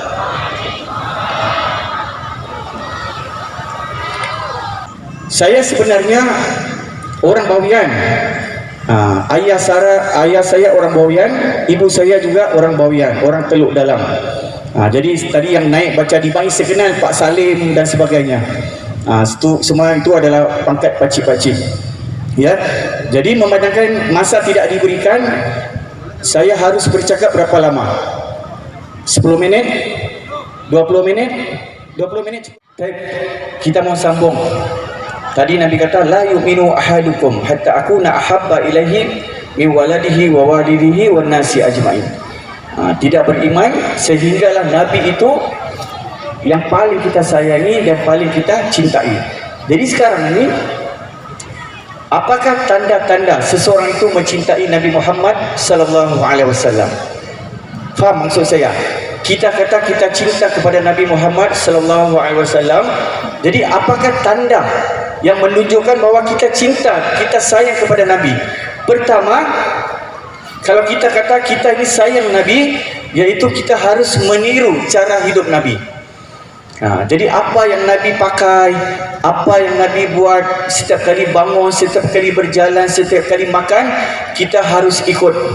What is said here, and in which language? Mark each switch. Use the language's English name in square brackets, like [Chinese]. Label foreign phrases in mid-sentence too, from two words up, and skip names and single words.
[Malay] Saya sebenarnya orang Bawian. Ayah saya orang Bawian, ibu saya juga orang Bawian, orang Teluk Dalam. Jadi tadi yang naik baca di bayi sekenal Pak Salim dan sebagainya. Semua itu adalah pangkat pakcik-pakcik. Ya. Jadi memandangkan masa tidak diberikan, saya harus bercakap berapa lama? 10 minit? 20 menit? 20 menit. Baik, kita mau sambung. Tadi Nabi kata [Arabic] لا يؤمن أحدكم حتى أكون أحب إليه من ولده ووالده والناس أجمعين. [Malay] Tidak beriman sehinggalah Nabi itu yang paling kita sayangi dan paling kita cintai. Jadi sekarang ini, apakah tanda-tanda seseorang itu mencintai Nabi Muhammad [Arabic] صلى الله عليه وسلم? [Malay] Faham maksud saya? Kita kata kita cinta kepada Nabi Muhammad [Arabic] صلى الله عليه وسلم. [Malay] Jadi apakah tanda yang menunjukkan bahwa kita cinta, kita sayang kepada Nabi? Pertama, kalau kita kata kita ini sayang Nabi, yaitu kita harus meniru cara hidup Nabi. Jadi apa yang Nabi pakai, apa yang Nabi buat, setiap kali bangun, setiap kali berjalan, setiap kali makan, kita harus ikut.